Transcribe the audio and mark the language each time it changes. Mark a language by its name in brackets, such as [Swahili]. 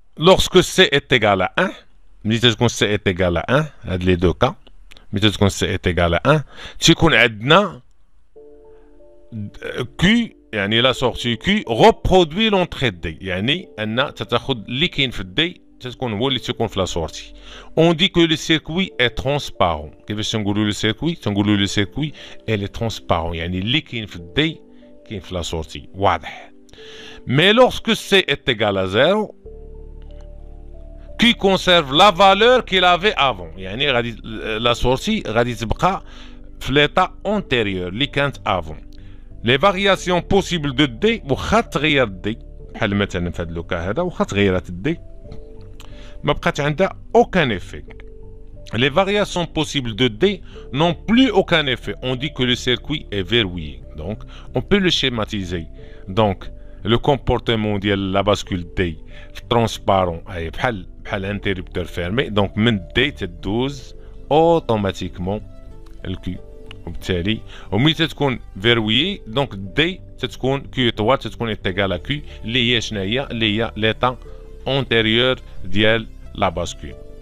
[French] Lorsque C est égal à 1, [Arabic] ملي تكون [French] C est égal à 1, [Arabic] هاد لي دو كا، ملي تكون C est égal à 1 تيكون عندنا Q يعني لا سورتي Q [French] reproduit l'entrée D، [Arabic] يعني أن تتاخد اللي كاين في الدي تكون هو اللي تيكون في لا سورتي. [French] On dit que le circuit est transparent. [Arabic] كيفاش تنقولوا لو سيركوي؟ تنقولوا لو سيركوي [French] elle est transparent، [Arabic] يعني اللي كاين في الدي كاين في لا سورتي واضح. [French] Mais lorsque C est égal à 0 qui conserve la valeur qu'il avait avant، [Arabic] يعني غادي لا سورتي غادي تبقى في [French] l'état antérieur اللي كانت avant. Les variations possibles de D [Arabic] واخا تغير D بحال مثلا في هذا لوكا هذا واخا تغيرات الدي ما بقات عندها [French] aucun effet. Les variations possibles de D n'ont plus aucun effet. On dit que le circuit est verrouillé. Donc, on peut le schématiser. Donc, le comportement de la bascule D transparent est بحال interrupteur fermé. Donc, من D تدوز automatiquement le Q. [Arabic] وبالتالي وملي تتكون verrouillé donc D تتكون Q étoile تتكون égal à Q اللي هي شنو هي؟ اللي هي l'état antérieur ديال la bascule.